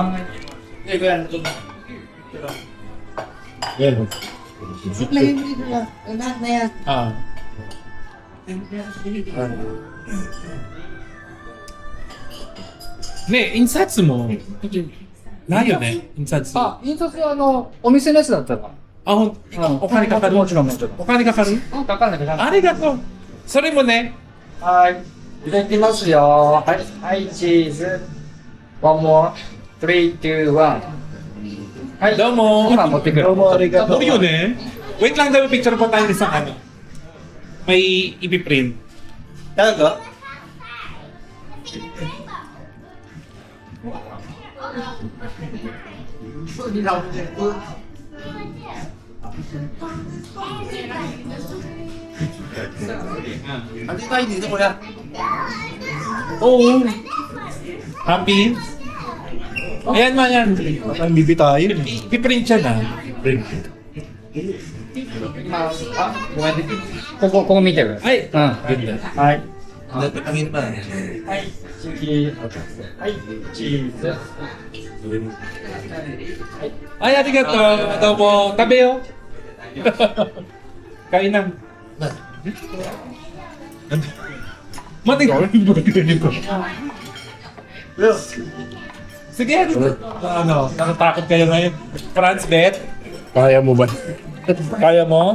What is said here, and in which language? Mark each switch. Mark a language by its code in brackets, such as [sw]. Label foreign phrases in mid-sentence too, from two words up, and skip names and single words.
[tl] Yan. Lang yung video na. Lahat na yan. Ah. Ne, insatsu mo. [ja] ないよね、印刷。あ、印刷はお店のやつだったら。あ、お金かかるもちろんもちろん。お金かかるかかんないかかんない。ありがとう。それもね。はい。いただきますよ。はい。はい、チーズ。 [en] One more. [ja] 3, 2, 1. はい。どうも。今持ってくる。どうもありが [tl] Ano yun eh? Wait lang daw, picture po tayo sa ano. May ipiprint. Talaga? Andi tayo dito, kuya. Oo. Happy? Ayan man yan. Ang bibitayin. Ipiprint siya na. Print. [ja] あ、ごめんね。ここ見てる。 [tl] Ay! [ja] うん。 [tl] Ganda. [ja] はい。 [tl] Ang pa. [ja] はい。次。はい。チーズ。 [tl] Ay, arigato. Ito po. Tabi oh. Kain na. Mating ko yung burger nito. Sige. Ano, natatakot kayo ngayon. Franz, Bet? Kaya mo ba? Kaya mo?